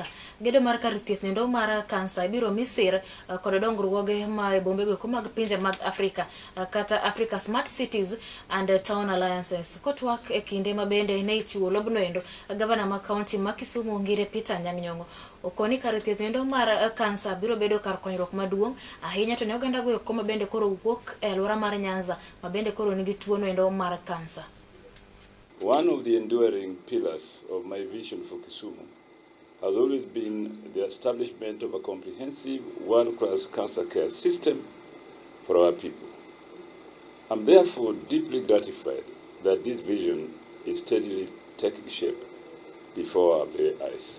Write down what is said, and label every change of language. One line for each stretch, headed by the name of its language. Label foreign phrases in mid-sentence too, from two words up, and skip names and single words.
Luo (Kenya and Tanzania): Gedo mar kar thieth nendo mar Kansa ibiro misir kod dongruoge ma e bombe go mag pinje mag Afrika kata
English: Africa Smart Cities and Town Alliances.
Luo (Kenya and Tanzania): Kotwak e kinde ma bende ne ichiwo lobno endo gavana ma kaunti ma Kisumu Ngire Peter Nyang'nyong'o okoni kar thieth nendo mar Kansa biro bedo kar konyruok maduong' ahinya to ne oganda go koma bende koro wuok e alwora mar Nyanza ma bende koro nigi tuo nendo mar Kansa.
English: One of the enduring pillars of my vision for Kisumu has always been the establishment of a comprehensive world-class cancer care system for our people. I'm therefore deeply gratified that this vision is steadily taking shape before our very eyes.